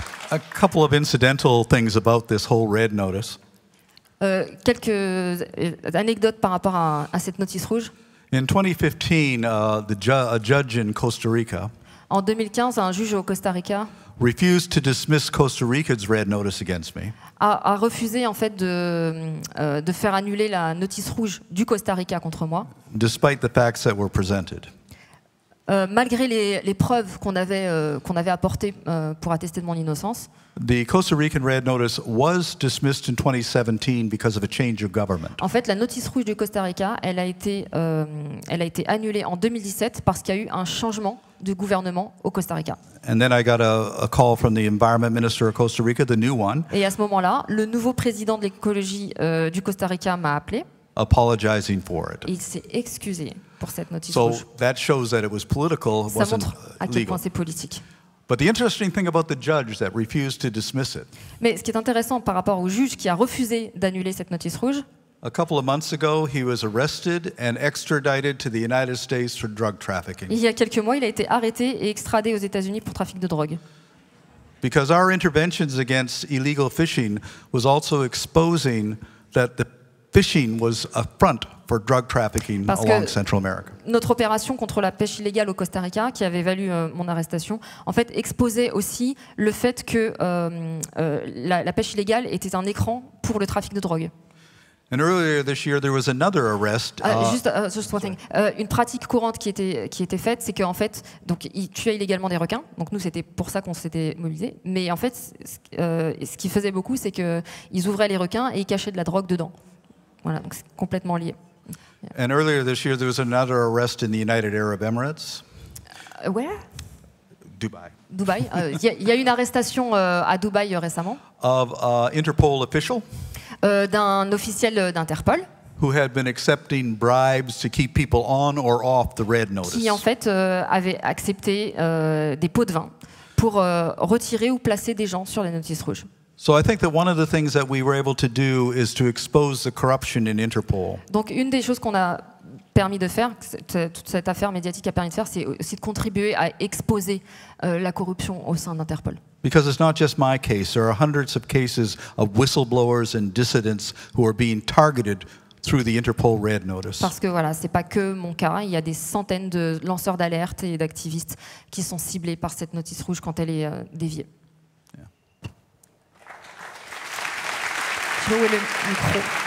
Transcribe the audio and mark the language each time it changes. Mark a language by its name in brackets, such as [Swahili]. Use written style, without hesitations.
[English] A couple of incidental things about this whole red notice. [French] Quelques anecdotes par rapport à cette notice rouge. [English] In 2015, a judge in Costa Rica [French] En 2015, un juge au Costa Rica [English] refused to dismiss Costa Rica's red notice against me. [French] a refusé en fait de faire annuler la notice rouge du Costa Rica contre moi, [English] Despite the facts that were presented. [French] Malgré les preuves qu'on avait apportées pour attester de mon innocence. [English] The Costa Rican red notice was dismissed in 2017 because of a change of government. [French] En fait, la notice rouge du Costa Rica, elle a été annulée en 2017 parce qu'il y a eu un changement de gouvernement au Costa Rica. [English] And then I got a call from the Environment Minister of Costa Rica, the new one, [French] Et à ce moment-là, le nouveau président de l'écologie du Costa Rica m'a appelé [English] apologizing for it. [French] et il s'est excusé pour cette notice [English] So [French] rouge. [English] that shows that it was political, it [French] Ça [English] wasn't [French] montre à quel [English] legal. [French] point c'est politique. [English] But the interesting thing about the judge that refused to dismiss it, [French] Mais ce qui est intéressant par rapport au juge qui a refusé d'annuler cette notice rouge, [English] a couple of months ago, he was arrested and extradited to the United States for drug trafficking. [French] il y a quelques mois, il a été arrêté et extradé aux États-Unis pour trafic de drogue. [English] Because our interventions against illegal fishing was also exposing that the fishing was a front for drug trafficking [French] Parce [English] along [French] que [English] Central America. [French] notre opération contre la pêche illégale au Costa Rica, qui avait valu mon arrestation, en fait exposait aussi le fait que la pêche illégale était un écran pour le trafic de drogue. [English] And earlier this year, there was another arrest. Just one thing. [French] Une pratique courante qui était faite, c'est qu'en fait, donc, ils tuaient illégalement des requins. Donc nous, c'était pour ça qu'on s'était mobilisés. Mais en fait, ce qu'ils faisaient beaucoup, c'est qu'ils ouvraient les requins et ils cachaient de la drogue dedans. Voilà, donc c'est complètement lié. [English] And earlier this year, there was another arrest in the United Arab Emirates, Where? Dubai, [French] Dubaï. Il y a eu une arrestation à Dubaï récemment [English] of an Interpol official [French] d'un officiel d'Interpol [English] who had been accepting bribes to keep people on or off the red notice. [French] qui en fait avait accepté des pots de vin pour retirer ou placer des gens sur les notices rouges. [English] So I think that one of the things that we were able to do is to expose the corruption in Interpol. [French] Donc une des choses qu'on a permis de faire, toute cette affaire médiatique a permis de faire, c'est aussi de contribuer à exposer la corruption au sein d'Interpol. [English] Because it's not just my case. There are hundreds of cases of whistleblowers and dissidents who are being targeted through the Interpol red notice. [French] Parce que voilà, c'est pas que mon cas, il y a des centaines de lanceurs d'alerte et d'activistes qui sont ciblés par cette notice rouge quand elle est déviée. Je sais pas où est le micro.